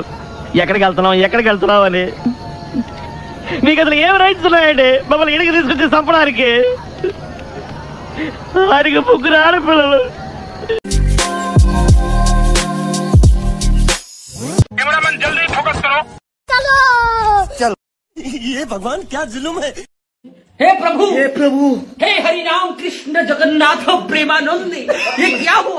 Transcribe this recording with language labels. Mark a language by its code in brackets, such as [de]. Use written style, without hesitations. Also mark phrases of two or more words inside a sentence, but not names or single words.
[te] ఎక్కడికి వెళ్తున్నావు అని. మీకు అసలు ఏం రైట్స్ ఉన్నాయండి మమ్మల్ని ఇంటికి తీసుకొచ్చి చంపడానికి? వారికి ముగ్గురు ఆడపిల్లలు. [hi] जल्दी फोकस करो। चलो ये भगवान क्या जुल्म है? हे प्रभु, हे हरि राम कृष्ण जगन्नाथ प्रेमानंद, ये क्या हुआ?